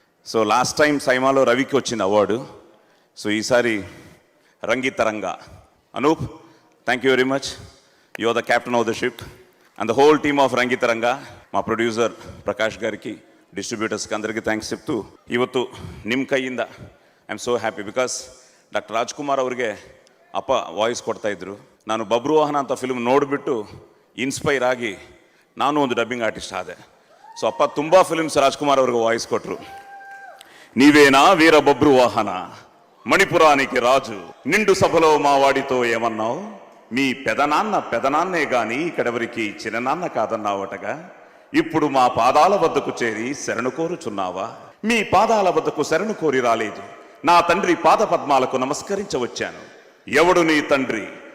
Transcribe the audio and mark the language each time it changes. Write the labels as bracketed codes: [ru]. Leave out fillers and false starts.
[te] So last time సైమాలో రవికి వచ్చింది award. So ఈసారి రంగితరంగా. [en] Anoop, thank you very much. You are the captain of the ship and the whole team of Rangitaranga. [te] మా producer Prakash గారికి, డిస్ట్రిబ్యూటర్స్కి అందరికీ thanks చెప్తೂ [kn] ಇವತ್ತು ನಿಮ್ಮ ಕೈಯಿಂದ [en] I am so happy. [kn] Because doctor Rajkumar ಅವ್ರಿಗೆ ಅಪ್ಪ ವಾಯ್ಸ್ ಕೊಡ್ತಾಯಿದ್ರು. ನಾನು ಬಬ್ರುವಾಹನ ಅಂತ ಫಿಲ್ಮ್ ನೋಡಿಬಿಟ್ಟು ಇನ್ಸ್ಪೈರ್ ಆಗಿ ನಾನು ಒಂದು ಡಬ್ಬಿಂಗ್ ಆರ್ಟಿಸ್ಟ್ ಆದೆ. ಸೊ ಅಪ್ಪ ತುಂಬ ಫಿಲ್ಮ್ಸ್ ರಾಜ್ಕುಮಾರ್ ಅವ್ರಿಗೆ ವಾಯ್ಸ್ ಕೊಟ್ಟರು. [te] నీవేనా వీర బబ్రువాహన, మణిపురానికి రాజు, నిండు సభలో మా వాడితో ఏమన్నావు, మీ పెదనాన్నే గాని ఇక్కడెవరికి చిన్ననాన్న కాదన్నావటగా, ఇప్పుడు మా పాదాల వద్దకు చేరి శరణు కోరుచున్నావా? మీ పాదాల వద్దకు శరణు కోరి రాలేదు, నా తండ్రి పాద పద్మాలకు నమస్కరించవచ్చాను. ఎవడు నీ తండ్రి?